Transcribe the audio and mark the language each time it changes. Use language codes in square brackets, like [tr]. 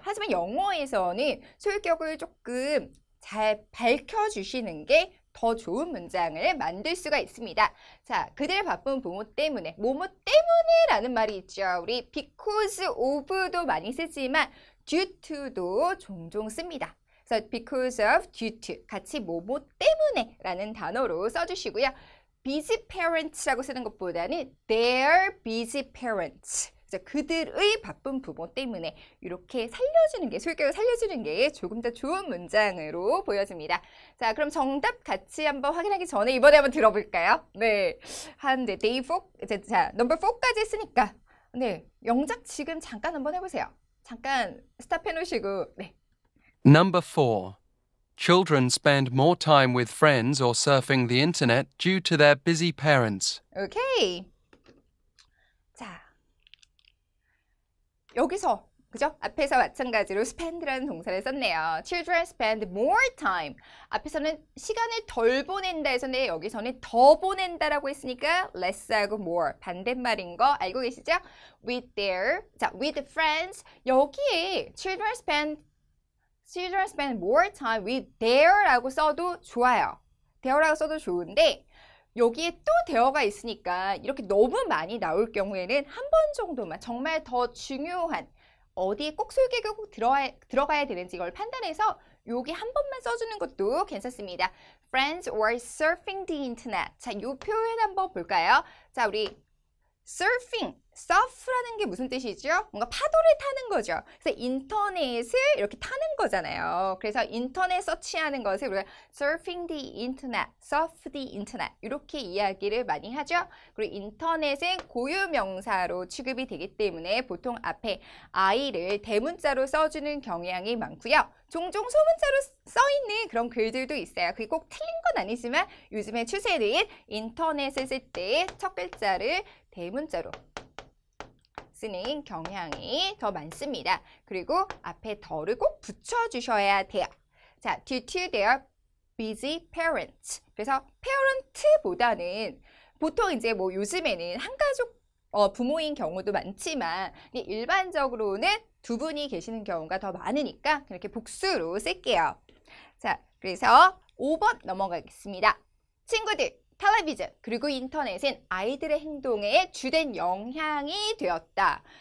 [ko] 하지만 영어에서는 소유격을 조금 잘 밝혀주시는 게 더 좋은 문장을 만들 수가 있습니다. 자, 그들의 바쁜 부모 때문에, 뭐뭐 때문에라는 말이 있죠. 우리 because of도 많이 쓰지만 due to도 종종 씁니다. 그래서 because of, due to 같이 뭐뭐 때문에 라는 단어로 써주시고요. busy parents라고 쓰는 것보다는 their busy parents. 그들의 바쁜 부모 때문에 이렇게 살려주는 게, 소유격을 살려주는 게 조금 더 좋은 문장으로 보여집니다. 자, 그럼 정답 같이 한번 확인하기 전에 이번에 한번 들어볼까요? 네. 네, day 4, 자, number 4까지 했으니까. 네, 영작 지금 잠깐 한번 해보세요. 잠깐 스탑 해놓으시고, 네. [en] Number 4. Children spend more time with friends or surfing the internet due to their busy parents. [ko] 오케이. 자, 여기서 그죠? 앞에서 마찬가지로 spend라는 동사를 썼네요. [en] Children spend more time. [ko] 앞에서는 시간을 덜 보낸다 했었는데 여기서는 더 보낸다라고 했으니까 less하고 more 반대말인 거 알고 계시죠? [en] With their, 자, with friends. [ko] 여기에 [en] children spend more time with their라고 [ko] 써도 좋아요. their라고 써도 좋은데 여기에 또 대어가 있으니까 이렇게 너무 많이 나올 경우에는 한 번 정도만 정말 더 중요한 어디에 꼭 설계가 꼭 들어가야 되는지 이걸 판단해서 여기 한 번만 써주는 것도 괜찮습니다. [en] Friends or surfing the internet. [ko] 자, 이 표현 한번 볼까요? 자, 우리 surfing, surf라는 게 무슨 뜻이죠? 뭔가 파도를 타는 거죠. 그래서 인터넷을 이렇게 타는 거잖아요. 그래서 인터넷 서치하는 것을 우리가 surfing the internet, surf the internet 이렇게 이야기를 많이 하죠. 그리고 인터넷은 고유명사로 취급이 되기 때문에 보통 앞에 I를 대문자로 써주는 경향이 많고요. 종종 소문자로 써있는 그런 글들도 있어요. 그게 꼭 틀린 건 아니지만 요즘의 추세는 인터넷을 쓸 때 첫 글자를 대문자로 쓰는 경향이 더 많습니다. 그리고 앞에 더를 꼭 붙여주셔야 돼요. [en] 자, due to their busy parents. [ko] 그래서 parent보다는 보통 이제 뭐 요즘에는 한가족 부모인 경우도 많지만 일반적으로는 두 분이 계시는 경우가 더 많으니까 그렇게 복수로 쓸게요. 자, 그래서 5번 넘어가겠습니다. 친구들, 텔레비전 그리고 인터넷은 아이들의 행동에 주된 영향이 되었다.